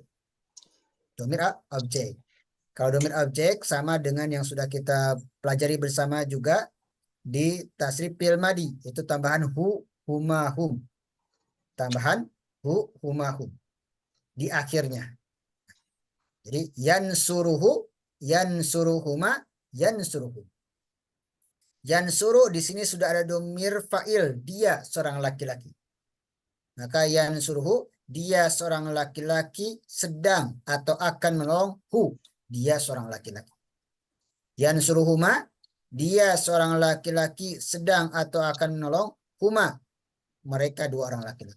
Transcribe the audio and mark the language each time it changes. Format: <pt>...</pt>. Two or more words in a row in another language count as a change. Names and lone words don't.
<id>Domir objek. Kalau domir objek sama dengan yang sudah kita pelajari bersama juga di tasrif</id> <ar>فعل ماض,</ar> <id>itu tambahan</id> <ar>ه، هما، هم.</ar> <id>Tambahan</id> <ar>ه، هما، هم</ar> <id>di akhirnya. Jadi</id> <ar>ينصره، ينصرهما، ينصرهم.</ar> <id>Yansuru di sini sudah ada</id> <ar>ضمير فاعل,</ar> <id>dia seorang laki-laki. Maka yansuruhu, dia seorang laki-laki sedang atau akan menolong, hu, dia seorang laki-laki. Yansuruhuma, dia seorang laki-laki sedang atau akan menolong, huma, mereka dua orang laki-laki.</id>